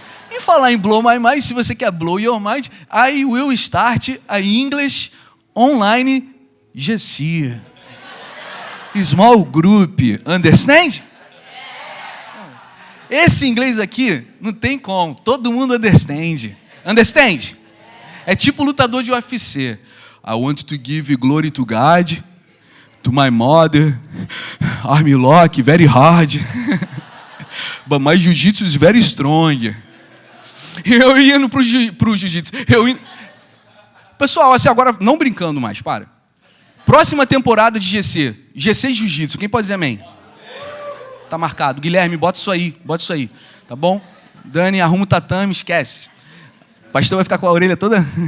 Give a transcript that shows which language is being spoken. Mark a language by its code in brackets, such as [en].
[pt] E falar em [en] blow my mind, [pt] se você quer [en] blow your mind, I will start a English online GC. Small group, understand? [pt] Esse inglês aqui, não tem como, todo mundo understand. Understand? É tipo lutador de UFC. [en] I want to give glory to God, to my mother, arm lock, very hard. But my jiu-jitsu is very strong. [pt] Eu indo pro jiu-jitsu. Pessoal, assim, agora não brincando mais, para. Próxima temporada de GC Jiu-Jitsu. Quem pode dizer amém? Tá marcado. Guilherme, bota isso aí, tá bom? Dani, arruma o tatame, esquece. O pastor vai ficar com a orelha toda...